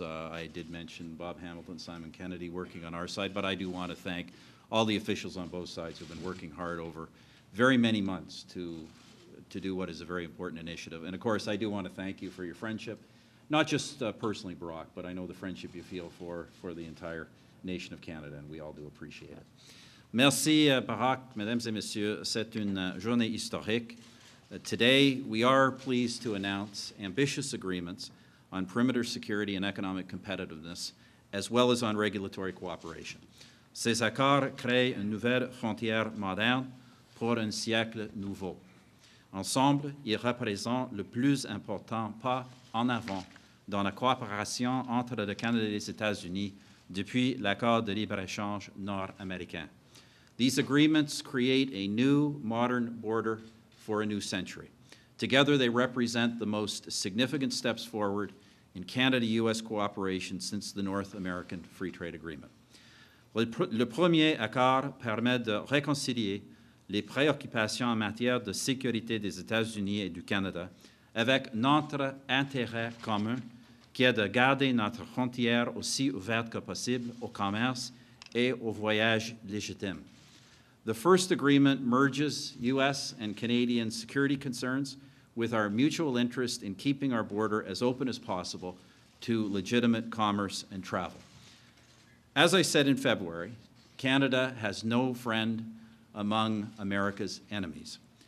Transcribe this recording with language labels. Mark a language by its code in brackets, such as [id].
[en] I did mention Bob Hamilton, Simon Kennedy working on our side, but I do want to thank all the officials on both sides who have been working hard over very many months to do what is a very important initiative. And of course, I do want to thank you for your friendship, not just personally, Barack, but I know the friendship you feel for the entire nation of Canada, and we all do appreciate it. [fr] Merci, Barack. Mesdames et messieurs, c'est une journée historique. [en] Today, we are pleased to announce ambitious agreements on perimeter security and economic competitiveness, as well as on regulatory cooperation. [fr] Ces accords créent une nouvelle frontière moderne pour un siècle nouveau. Ensemble, ils représentent le plus important pas en avant dans la coopération entre le Canada et les États-Unis depuis l'accord de libre-échange nord-américain. [en] These agreements create a new modern border for a new century. Together, they represent the most significant steps forward in Canada-U.S. cooperation since the North American Free Trade Agreement. [fr] Le premier accord permet de réconcilier les préoccupations en matière de sécurité des États-Unis et du Canada avec notre intérêt commun qui est de garder notre frontière aussi ouverte que possible au commerce et aux voyages légitimes. [en] The first agreement merges U.S. and Canadian security concerns with our mutual interest in keeping our border as open as possible to legitimate commerce and travel. As I said in February, Canada has no friend among America's enemies.